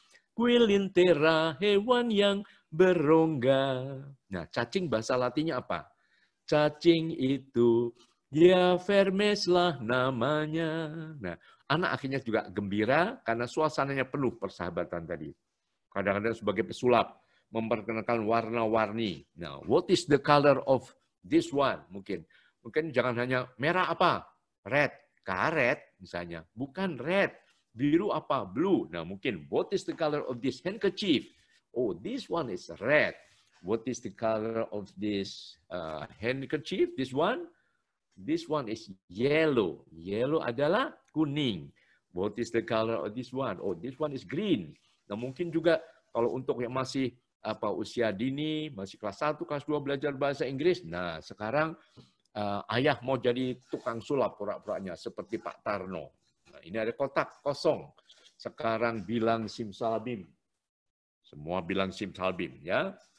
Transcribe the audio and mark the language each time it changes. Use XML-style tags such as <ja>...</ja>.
<id>Quilintera, hewan yang berongga. Nah, cacing bahasa Latinnya apa? Cacing itu, ya vermes lah namanya. Nah, anak akhirnya juga gembira karena suasananya penuh persahabatan tadi. Kadang-kadang sebagai pesulap, memperkenalkan warna-warni. Nah,</id> <en>what is the color of this one?</en> <id>Mungkin jangan hanya merah apa? Red, karet misalnya. Bukan red. Biru apa? Blue. Nah, mungkin</id> <en>what is the color of this handkerchief? Oh, this one is red. What is the color of this handkerchief? This one? This one is yellow. Yellow</en> <id>adalah kuning.</id> <en>What is the color of this one? Oh, this one is green.</en> <id>Nah, mungkin juga kalau untuk yang masih usia dini, masih kelas 1, kelas 2 belajar bahasa Inggris. Nah, sekarang ayah mau jadi tukang sulap pura-puranya seperti Pak Tarno. Nah, ini ada kotak kosong. Sekarang bilang simsalabim. Semua bilang simsalabim ya.</id>